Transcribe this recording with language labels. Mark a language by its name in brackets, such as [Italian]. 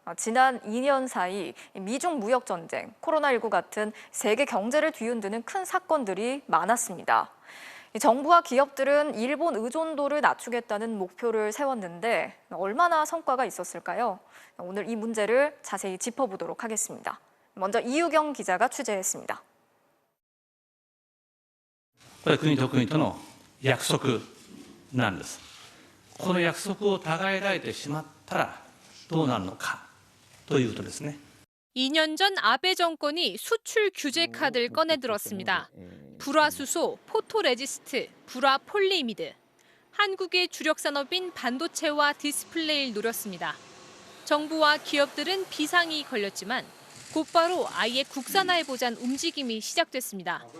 [Korean] 지난 2년 사이 미중 무역 전쟁, 코로나19 같은 세계 경제를 뒤흔드는 큰 사건들이 많았습니다. 정부와 기업들은 일본 의존도를 낮추겠다는 목표를 세웠는데 얼마나 성과가 있었을까요? 오늘 이 문제를 자세히 짚어보도록 하겠습니다. 먼저 이유경 기자가 취재했습니다. [Japanese] これ国と国との約束なんです。この約束を違えられてしまったらどうなるのかというとですね。 [Korean] 2년 전 아베 정권이 수출 규제 카드를 꺼내들었습니다. 불화수소, 포토레지스트, 불화폴리이미드. 한국의 주력 산업인 반도체와 디스플레이를 노렸습니다. 정부와 기업들은 비상이 걸렸지만 곧바로 아예 국산화해보자는 움직임이 시작됐습니다.